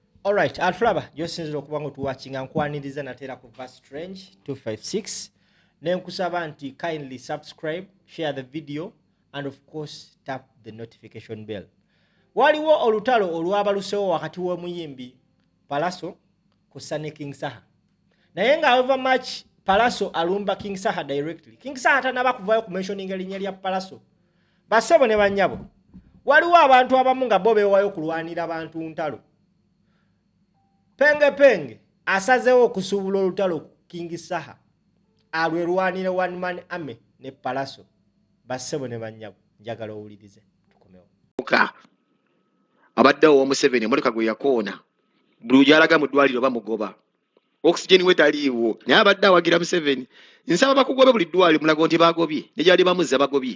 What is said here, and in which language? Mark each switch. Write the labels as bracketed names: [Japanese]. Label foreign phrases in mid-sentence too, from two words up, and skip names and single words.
[Ganda] Alright, atulaba gyosinzira okuba nga otuwatchinga nkwaniriza nateera ku Verse Strange 256 nenkusaba nti [English] kindly subscribe, share the video and of course tap the notification bell. [Ganda] Waliwo olutalo olwabalusewo wakati w'omuyimbi Pallaso kussa ne King Saha. Naye nga [English] however much [Ganda] Pallaso alumba King Saha directly, King Saha tanaba kuvaayo ku mentioning erinnya lya Pallaso. Bassebo ne bannyabo, waliwo abantu abamu nga bo beewayo kulwanira bantu ntalo. Penge asazewo okusuubula olutalo King Saha alwerwanire [English] one man army [Ganda] ne Pallaso. Bassebo ne bannyabo, njagala owulirize tukomewo. Abaddewo Museveni emotoka gwe yakoona buli gyalaga mu ddwaliro bamugoba oxygen we taliiwo naye abadde awagira Museveni nsaba bakugobe buli ddwaliro mulago nti bagobye ne gyali bamuzza bagobye.